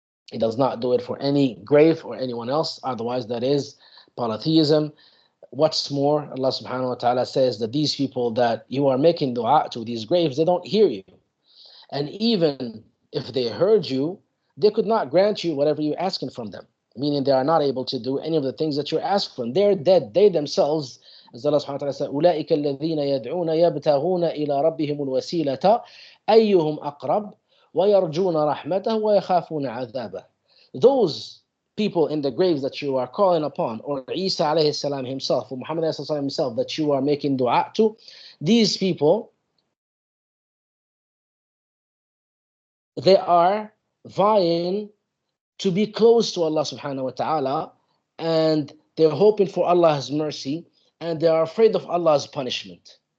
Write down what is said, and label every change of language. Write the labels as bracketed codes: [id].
[en] He does not do it for any grave or anyone else. Otherwise, that is polytheism. What's more, Allah subhanahu wa ta'ala says that these people that you are making dua to, these graves, they don't hear you. And even if they heard you, they could not grant you whatever you're asking from them. Meaning they are not able to do any of the things that you're asking from. They're dead. They themselves, as Allah subhanahu wa ta'ala said, [ar] أُولَٰئِكَ الَّذِينَ يَدْعُونَ يَبْتَغُونَ إِلَىٰ رَبِّهِمُ الْوَسِيلَةَ أَيُّهُمْ أَقْرَبُ وَيَرْجُونَ رَحْمَتَهُ وَيَخَافُونَ عَذَابَهُ. [en] Those people in the graves that you are calling upon, or Isa alayhi salam himself, or Muhammad alayhi salam himself, that you are making dua to, these people, they are vying to be close to Allah subhanahu wa ta'ala, and they're hoping for Allah's mercy, and they are afraid of Allah's punishment.